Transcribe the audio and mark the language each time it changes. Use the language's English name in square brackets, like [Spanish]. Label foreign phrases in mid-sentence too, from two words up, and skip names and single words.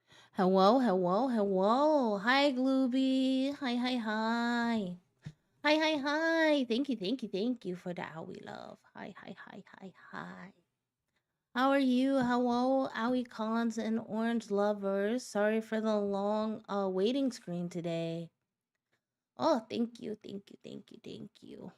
[English] Hello, hello, hello. Hi, Glooby. Hi, hi, hi. Hi, hi, hi. Thank you for the owie love. Hi, hi, hi, hi, hi. How are you? Hello, owie cons and orange lovers. Sorry for the long waiting screen today. Oh, thank you.